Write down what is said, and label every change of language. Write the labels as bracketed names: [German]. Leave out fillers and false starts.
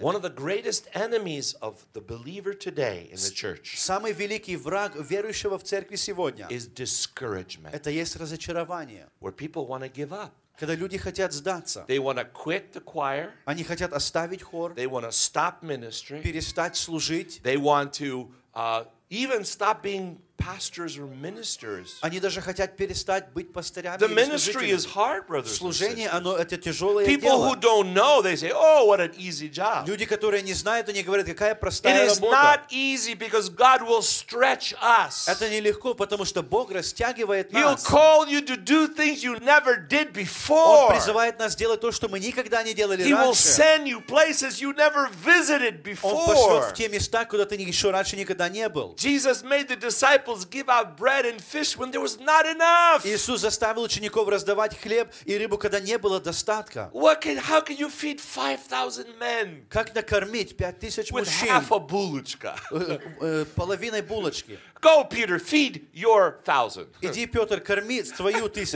[English] One of the greatest enemies of the believer today in the church. [Russian] Самый великий враг верующего в церкви сегодня. [English] Is discouragement. [Russian] Это есть разочарование. [English] Where people want to give up. [Russian] Когда люди хотят сдаться, [English] they want to quit the choir. [Russian] Они хотят оставить хор, [English] they want to stop ministry. [Russian] Перестать служить, [English] they want to Even stop being pastors or ministers. [Russian] Они даже хотят перестать быть пастырями. [English] The ministry is hard, brothers. [Russian] Служение, оно это тяжелое дело. [English] People who don't know, they say, "Oh, what an easy job." [Russian] Люди, которые не знают, они говорят, какая простая [English] работа. It is not easy because God will stretch us. [Russian] Это нелегко, потому что Бог растягивает нас. [English] He'll call you to do things you never did before. [Russian] Он призывает нас делать то, что мы никогда не делали раньше. [English] He will send you places you never visited before. [Russian] Он пошлет в те места, куда ты еще раньше никогда не был. [English] Jesus made the disciples give out bread and fish when there was not enough. [Russian] Иисус заставил учеников раздавать хлеб и рыбу, когда не было достатка. [English] How can you feed 5,000 men? [Russian] Как накормить 5,000 мужчин? [English] With half a булочка. [Russian] Половиной булочки. [English] Go, Peter, feed your 1,000. [Russian] Иди, Петр, корми твою тысячу.